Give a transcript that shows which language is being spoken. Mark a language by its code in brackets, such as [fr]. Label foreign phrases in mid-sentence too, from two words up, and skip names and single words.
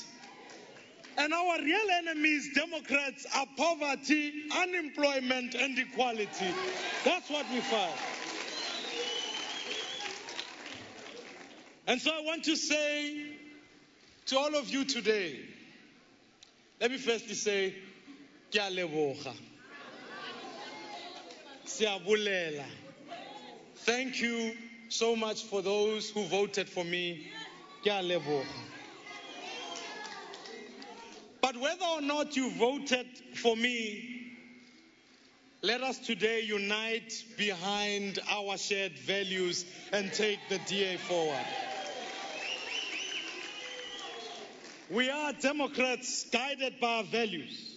[en] And our real enemies, Democrats, are poverty, unemployment, and equality. That's what we fight. And so I want to say to all of you today, let me firstly say, [tn] Ke a leboga. Siabulela. [en] Thank you so much for those who voted for me. [tn] Ke a leboga. [en] But whether or not you voted for me, let us today unite behind our shared values and take the DA forward. We are Democrats guided by our values.